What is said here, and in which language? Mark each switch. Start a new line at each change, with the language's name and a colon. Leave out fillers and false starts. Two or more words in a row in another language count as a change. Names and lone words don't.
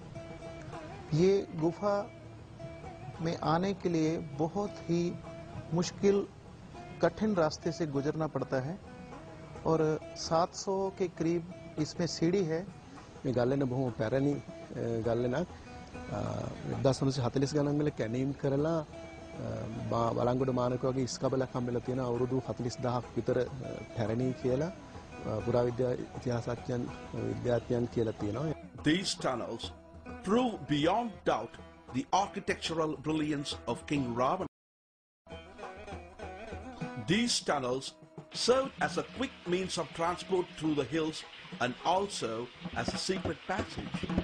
Hindi: ये गुफा में आने के लिए बहुत ही मुश्किल कठिन रास्ते से गुजरना पड़ता है और 700 के करीब इसमें सीढ़ी है।
Sinhala: මේ ගල්ලෙන බොහොම පැරණි ගල්ලෙනක් 1940 ගණන් වල කැණීම් කරලා බලංගොඩ මානක වගේ ඉස්කබලක් හම්බෙලා තියෙන අවුරුදු 40000ක් විතර පැරණි කියලා පුරාවිද්‍යා ඉතිහාසඥයන් විද්‍යාඥයන් කියලා තියෙනවා.
English: These tunnels prove beyond doubt the architectural brilliance of King Ravana. These tunnels served as a quick means of transport through the hills and also as a secret passage.